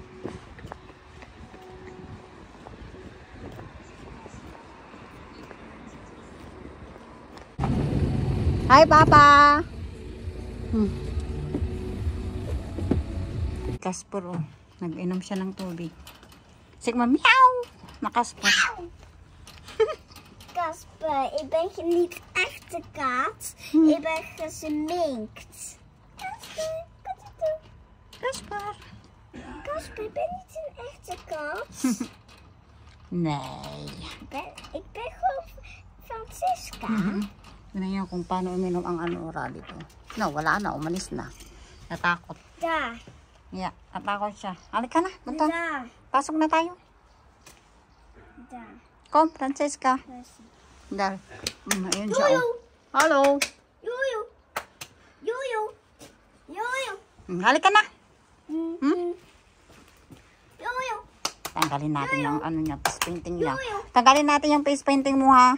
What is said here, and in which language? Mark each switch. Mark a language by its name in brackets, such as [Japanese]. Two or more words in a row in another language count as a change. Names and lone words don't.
[English] Hi, Papa! [Filipino] Kasper, oh. Nag-inom siya ng tubig. Sigma, meow! Nakasper. [Dutch] Kasper, ik ben niet echte kat. Ik ben gesminkt. Kasper, wat is dat? Kasper. Kasper, ik ben niet een echte kat. Nee. Ik ben gewoon Francisca. [Filipino] Tignan niyo kung paano uminom ang ora dito. No, wala na. Umalis na. Natakot. [Dutch] Daar. [Filipino] Yeah, natakot siya. Halika na. Punta. [Dutch] Daar. [Filipino] Pasok na tayo. [Dutch] Daar. Kom, [Filipino] Francesca. Dar. Ayun siya. Oh. Hello. Jojo. Jojo. Jojo. Halika na. Jojo. Tanggalin natin yung ano niya, [English] face painting [Filipino] niya. Tanggalin natin yung [English] face painting [Filipino] mo ha.